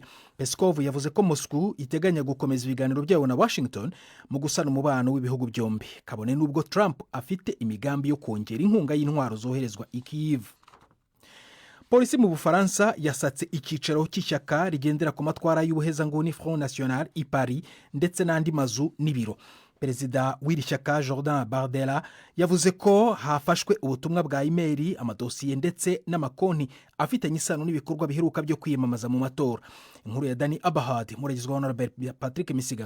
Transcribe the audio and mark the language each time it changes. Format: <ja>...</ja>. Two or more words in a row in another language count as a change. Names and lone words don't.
<rw>Peskov yavuze ko Moscow iteganya gukomeza ibiganiro byayo na Washington mu gusana umubano w'ibihugu byombi, kabone n'ubwo Trump afite imigambi yo kongera inkunga y'intwaro zoherezwa i Kyiv. Polisi mu Bufaransa yasatse icyicaro cy'ishyaka rigendera ku matwara y'ubuhezanguni Front National i Paris ndetse n'andi mazu n'ibiro. Perezida w'iri shyaka Jordan Bardella yavuze ko hafashwe ubutumwa bwa email, amadosiye ndetse n'amakonti afitanye isano n'ibikorwa biheruka byo kwiyamamaza mu matora. Inkuru ya Dani Abahad muragezwaho na Patrick Misigaro.</rw>